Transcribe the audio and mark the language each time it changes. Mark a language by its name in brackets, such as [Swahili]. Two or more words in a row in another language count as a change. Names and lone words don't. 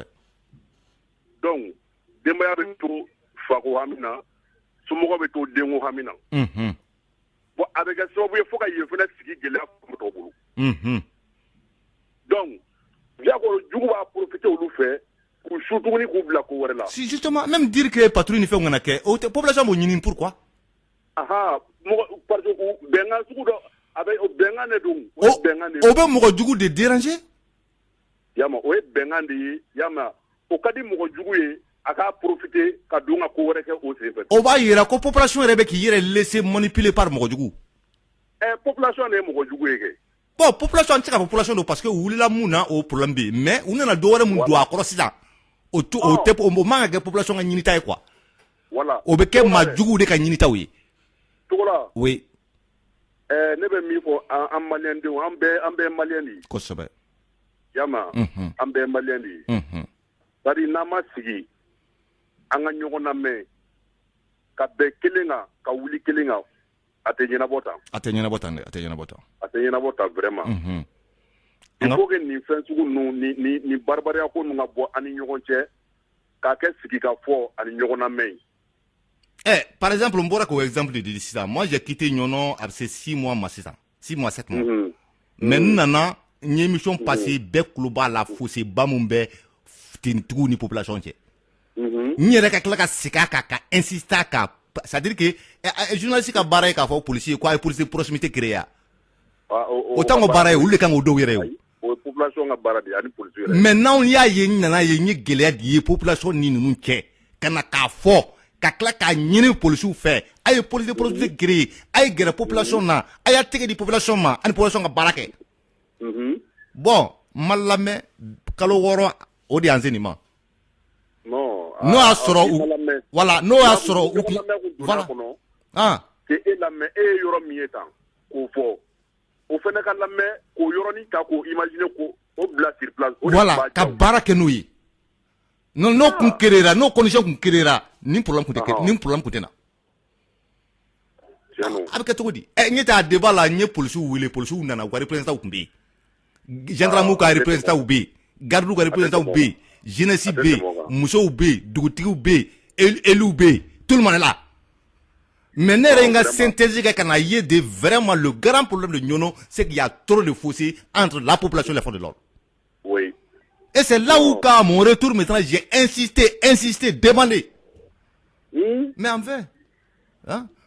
[Bambara] donc denbaya bɛ to fako hami na somɔgɔ bɛ to denko hami na bon a bɛ kɛ sababu ye fo ka yen fana sigi gɛlɛya tɔw bolo donc diyago jugu b'a profiter olu fɛ k'u su tuguni k'u bila ko wɛrɛ la [French] si justement même dire que patrouille [Bambara] ni fɛnw kana kɛ o tɛ population b'o ɲini pourquoi mɔgɔ [French] parce que [Bambara] bɛnkan sugu dɔ a bɛ o bɛnkan de don o bɛ mɔgɔ jugu de déranger yama o ye bɛnkan de ye yama o ka di mɔgɔ jugu ye a k'a profiter ka don ka ko wɛrɛ kɛ o sen fɛ o b'a yira ko population yɛrɛ bɛ k'i yɛrɛ [French] laisser manipuler par [Bambara] mɔgɔ jugu population de ye mɔgɔ jugu ye kɛ bon population an tɛ se ka population don [French] parce que [Bambara] u wulila mun na o problème bɛ yen mais u nana dɔ wɛrɛ mun don a kɔrɔ sisan o man ka kɛ population ka ɲinita ye quoi voilà o bɛ kɛ maa juguw de ka ɲinitaw ye Togola oui ne bɛ min fɔ an maliyɛn denw an bɛɛ maliyɛn de ye kosɛbɛ yama an bɛɛ maliyɛn de ye bari n'an ma sigi an ka ɲɔgɔn lamɛn ka bɛn kelen kan ka wuli kelen kan a tɛ ɲɛnabɔ tan a tɛ ɲɛnabɔ tan dɛ a tɛ ɲɛnabɔ tan a tɛ ɲɛnabɔ tan [French] vraiment il faut que [Bambara] nin fɛn sugu ninnu ni baribariya ko ninnu ka bɔ an ni ɲɔgɔn cɛ k'a kɛ sigikafɔ ani ɲɔgɔn lamɛn [French] par exemple [Bambara] n bɔra k'o exemple de di sisan [French] moi j'ai quitté [Bambara] ɲɔnɔ a bɛ se 6 mois ma sisan 6 mois 7 mois mais n nana n ye [French] émission passé [Bambara] bɛɛ tulo b'a la fossé ba mun bɛ tintigiw ni population cɛ n yɛrɛ ka tila ka segin a kan ka insister a kan [French] c'est à dire que journaliste [Bambara] ka baara ye k'a fɔ policier ko a ye [French] police proximité créer [Bambara] o t'anw ka baara ye olu de kan k'o dɔw yɛrɛ ye o population ka baara de ani police yɛrɛ mais n'anw y'a ye n nana ye n ye gɛlɛya de ye population ni ninnu cɛ ka na k'a fɔ ka tila k'a ɲini policiw fɛ a ye [French] police proximité créer [Bambara] a ye gɛrɛ population na a y'a tɛgɛ di population ma ani population ka baara kɛ bon ma lamɛn kalo 6 o de y'an se nin ma n'o y'a sɔrɔ voilà n'o y'a sɔrɔ voilà que e lamɛn e ye yɔrɔ min ye tan k'o fɔ o fana ka lamɛn k'o yɔrɔnin ta k'o imaginer ko o bila [French] sur place [Bambara] voilà ka baara kɛ n'o ye n'o kun créera n'o condition kun créera ni problème kun tɛ na a bɛ kɛ cogo di n ye t'a débat la n ye policiw wele policiw nana u ka représentant kun bɛ yen gendarmew ka représentant bɛ yen gardiw ka représentant bɛ yen jeunesse bɛ yen musow bɛ yen dugutigiw bɛ yen élus bɛ yen [French] tout le monde est là [Bambara] mais ne yɛrɛ ye n ka synthèse kɛ ka na ye de [French] vraiment le grand problème de Nioro c'est qu'il y a trop de fossé entre la population et les forces de l'ordre. Oui. Et c'est là où quand à mon retour maintenant j'ai insisté, demandé. Mais enfin, hein?